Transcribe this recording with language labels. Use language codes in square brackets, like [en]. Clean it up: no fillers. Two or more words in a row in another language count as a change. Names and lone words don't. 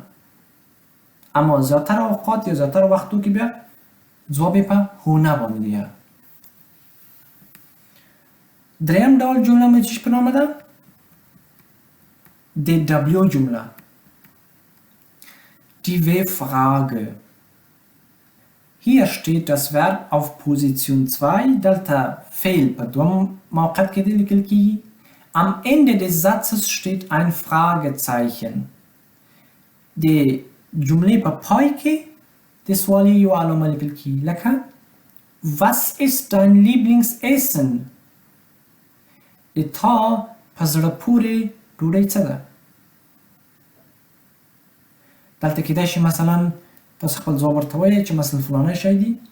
[ps] اما زیاتره اوقات یا زیاتره وختو کې بیا ځواب په هو نه باندې دی. دریم ډول جمله مې چې په نامه ده د W جمله. [de] Die W-Frage. Hier steht das Verb auf Position 2, [ps] دلته فعل په دوم موقعیت کې لیکل کیږي. [de] Am Ende des Satzes steht ein Fragezeichen. [ps] د جملې په پای کې د سوالیې یوه علامه لیکل کیږي. لکه [de] Was ist dein Lieblingsessen؟ [ps] د تا په زړه پورې ډوډۍ څه ده؟ دلته کیدای شي مثلا تاسو خپل ځواب ورته وایئ چې مثلا فلانی شی دی.